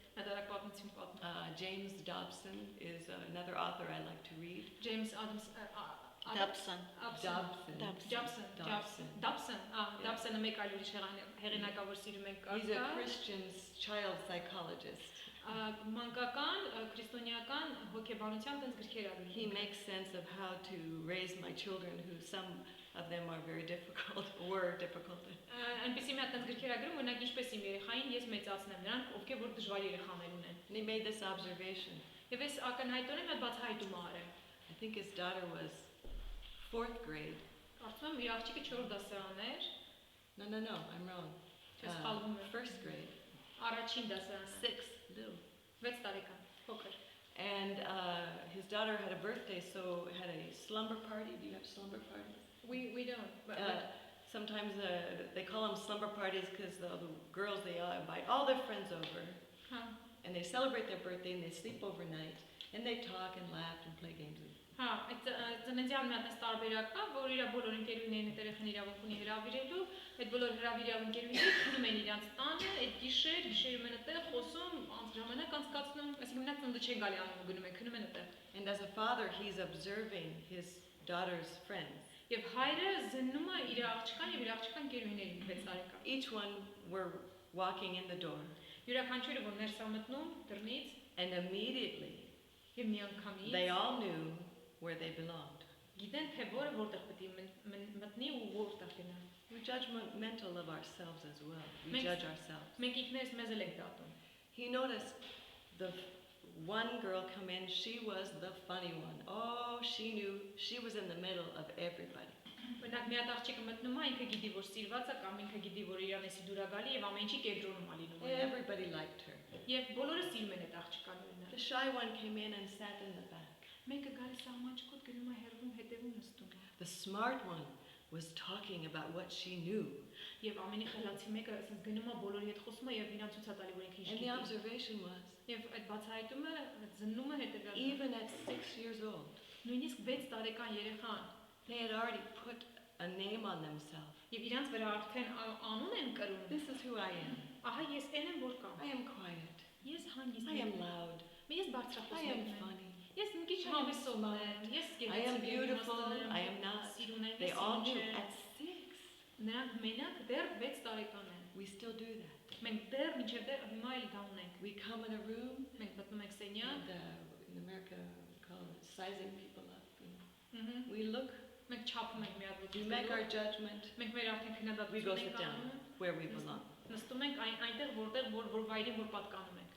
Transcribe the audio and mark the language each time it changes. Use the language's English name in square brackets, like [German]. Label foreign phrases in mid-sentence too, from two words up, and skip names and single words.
[English] James Dobson is another author I like to read. James Adams. Dobson. He's a Christian child psychologist. [Armenian] Մանկական, քրիստոնեական հոգեբանության տենց գրքեր ա գրում։ [English] He makes sense of how to raise my children, who some of them are very difficult, were difficult. [Armenian] Այնպեսի մի հատ տենց գրքեր ա գրում, օրինակ ինչպես իմ երեխային ես մեծացնեմ, նրանք ովքեր որ դժվար երեխաներ ունեն։ [English] And he made this observation. [Armenian] Եվ ես ակնհայտորեն մի հատ բացահայտում ա արել։ [English] I think his daughter was 4th grade. [Armenian] Կարծում եմ իր աղջիկը 4-րդ դասարան էր։ [English] No, I'm wrong. [Armenian] Չես սխալվում եմ։ [English] 1st grade. [Armenian] Առաջին դասարանը։ [English] 6, little. [Armenian] 6 տարեկան, փոքր։ [English] And his daughter had a birthday, so had a slumber party. Do you have slumber parties? We don't. But Sometimes they call them slumber parties because the girls, they invite all their friends over. And they celebrate their birthday and they sleep overnight. And they talk and laugh and play games. [Armenian] Հա, այդ ծննդյան մի հատ էս տարբերակ կա, որ իր բոլոր ընկերուներն այդ երեխան իրավունք ունի հրավիրելու, այդ բոլոր հրավիրյալ ընկերուները քնում են իրանց տանը, այդ գիշերում են այդտեղ խոսում, ժամանակ անցկացնում, այսինքն մենակ ծննդը չեն գալի անում, գնում են, քնում են այդտեղ։ [English] And as a father, he's observing his daughter's friends. [Armenian] Եվ հայրը զննում է իր աղջկան եւ իր աղջկան ընկերուներին 6 տարեկան։ [English] Each one were walking in the door. [Armenian] Յուրաքանչյուրը որ ներս է մտնում դռնից, [English] And immediately, [Armenian] եւ միանգամից [English] they all knew where they belonged. [Armenian] գիտեն թե որը որտեղ պետք է մտնի ու որտեղ գնա։ [English] We're judgmental of ourselves as well. We Makes- judge ourselves. [Armenian] Մենք ինքներս մեզ էլ ենք դատում։ [English] He noticed the one girl come in, she was the funny one. Oh, she knew she was in the middle of everybody. [Armenian] Օրինակ մի հատ աղջիկը մտնում է, ինքը գիտի որ սիրված է կամ ինքը գիտի որ իրանեսի դուր է գալի եւ ամեն ինչի կենտրոնում է լինում։ [English] Everybody liked her. [Armenian] Եվ բոլորը սիրում են այդ աղջկան օրինակ։ [English] The shy one came in and sat in the back. [Armenian] Մեկը գալիս է ամաչկոտ գնում է հերվում հետևում նստում։ [English] The smart one was talking about what she knew. [Armenian] Եվ ամենի խելացի մեկը ասես գնում է բոլորի հետ խոսում է եւ իրան ցույց է տալի որ ինքը ինչ [English] And the [Armenian] գիտի։ [English] observation was, [Armenian] Եվ այդ բացահայտումը զննում է հետևյալը։ [English] even at 6 years old, [Armenian] Նույնիսկ 6 տարեկան երեխան [English] they had already put a name on themselves. [Armenian] եւ իրանց վրա արդեն անուն են կրում։ [English] This is who I am. [Armenian] Ահա ես այն եմ որ կամ։ [English] I am quiet. [Armenian] Ես հանգիստ [English] I am [Armenian] եմ։ [English] loud. [Armenian] Ես [English] I [Armenian] բարձրախոսում [English] am [Armenian] եմ։ [English] funny. [Armenian] Ես մի քիչ հավեսում եմ։ Ես [English] I am beautiful. I am not. [Armenian] Սիրուն եմ։ [English] They all knew at 6. [Armenian] Նրանք մենակ դեռ 6 տարեկան են։ [English] We still do that. [Armenian] Մենք դեռ մինչև դեռ հիմա էլ դա ունենք։ [English] We come in a room, [Armenian] Մենք մտնում ենք սենյակ, [English] and in America we call it sizing people up. ըհը, We look, [Armenian] մենք չափում ենք մի հատ [English] we make our judgment, [Armenian] մենք մեր արդեն [English] we go [Armenian] քննադատություն [English] sit [Armenian] ենք [English] down [Armenian] անում, [English] where we belong. [Armenian] նստում ենք այնտեղ որտեղ որ վայրին որ պատկանում ենք։